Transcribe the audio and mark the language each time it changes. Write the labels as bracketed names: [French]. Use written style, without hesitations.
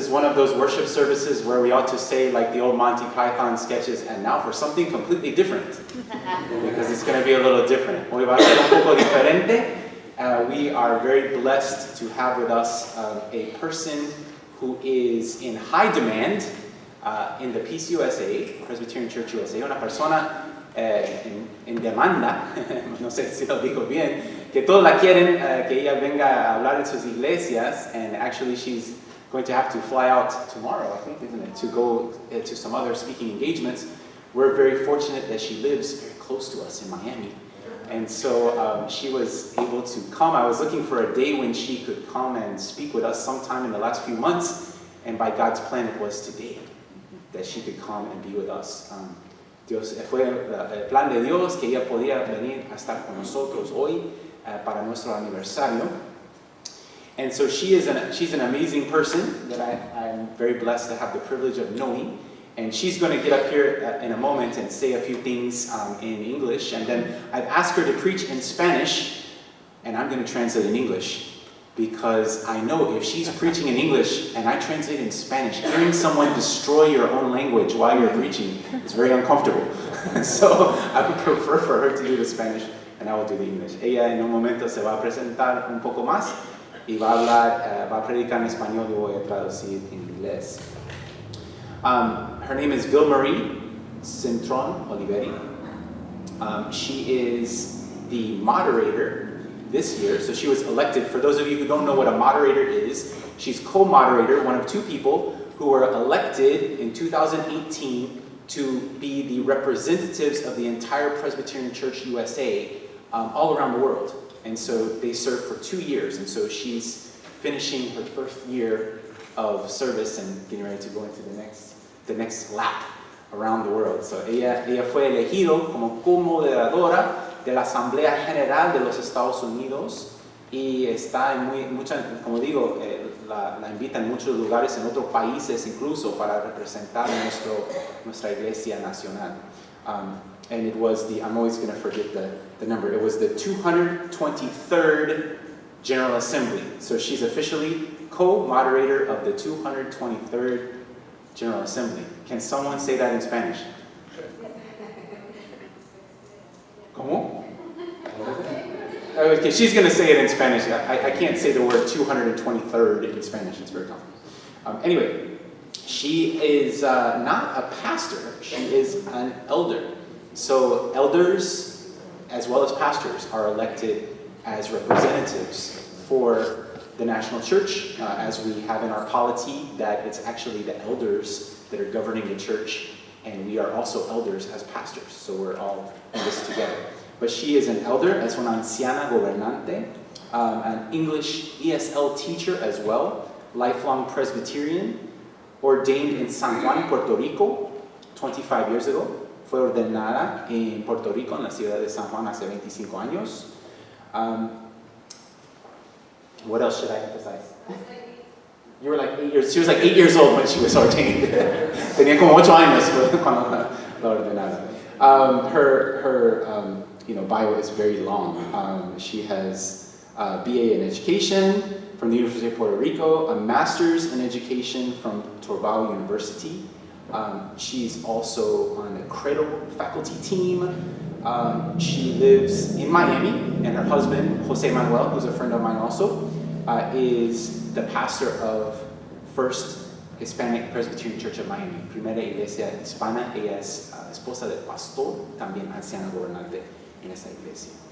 [English] one of those worship services where we ought to say like the old Monty Python sketches, and now for something completely different, because it's going to be a little different. [Spanish] Hoy va a ser un poco diferente. [English] We are very blessed to have with us a person who is in high demand in the PCUSA, Presbyterian Church USA, [Spanish] una persona en demanda, no sé si lo digo bien, que todos la quieren, que ella venga a hablar en sus iglesias, [English] and actually she's going to have to fly out tomorrow, I think, isn't it, to go to some other speaking engagements. We're very fortunate that she lives very close to us in Miami. And so she was able to come. I was looking for a day when she could come and speak with us sometime in the last few months, and by God's plan it was today that she could come and be with us. [Spanish] Fue el plan de Dios que ella podía venir a estar con nosotros hoy para nuestro aniversario. [English] And so she's an amazing person that I'm very blessed to have the privilege of knowing. And she's going to get up here in a moment and say a few things in English. And then I've asked her to preach in Spanish, and I'm going to translate in English. Because I know if she's preaching in English and I translate in Spanish, hearing someone destroy your own language while you're preaching is very uncomfortable. So I would prefer for her to do the Spanish and I will do the English. [Spanish] Ella en un momento se va a presentar un poco más y va a hablar, va a predicar en español y voy a traducir en inglés. [English] Her name is Vilmarie Cintron Oliveri. She is the moderator this year, so she was elected. For those of you who don't know what a moderator is, she's co-moderator, one of two people who were elected in 2018 to be the representatives of the entire Presbyterian Church USA all around the world. And so they serve for 2 years, and so she's finishing her first year of service and getting ready to go into the next lap around the world. [Spanish] So ella fue elegido como co-moderadora de la Asamblea General de los Estados Unidos y está en muchas, como digo, la invita en muchos lugares, en otros países incluso, para representar nuestra iglesia nacional. [English] And it was I'm always going to forget the number, it was the 223rd General Assembly. So she's officially co-moderator of the 223rd General Assembly. Can someone say that in Spanish? ¿Cómo? Okay, she's going to say it in Spanish. I can't say the word 223rd in Spanish. It's very complicated. Anyway, she is not a pastor. She is an elder. So elders, as well as pastors, are elected as representatives for the national church, as we have in our polity that it's actually the elders that are governing the church, and we are also elders as pastors, so we're all in this together. But she is an elder, [Spanish] es una anciana gobernante, [English] an English ESL teacher as well, lifelong Presbyterian, ordained in San Juan, Puerto Rico, 25 years ago. [Spanish] Fue ordenada en Puerto Rico, en la ciudad de San Juan, hace 25 años. [English] What else should I emphasize? You were like 8 years. She was like 8 years old when she was ordained. [Spanish] Tenía como 8 años cuando la ordenaron. [English] Her bio is very long. She has a BA in education from the University of Puerto Rico, a master's in education from Torbal University. She's also on the Credo faculty team. She lives in Miami, and her husband, Jose Manuel, who's a friend of mine also, is the pastor of First Hispanic Presbyterian Church of Miami, Primera Iglesia Hispana. [Spanish] Ella es esposa del pastor, también anciana gobernante en esa iglesia.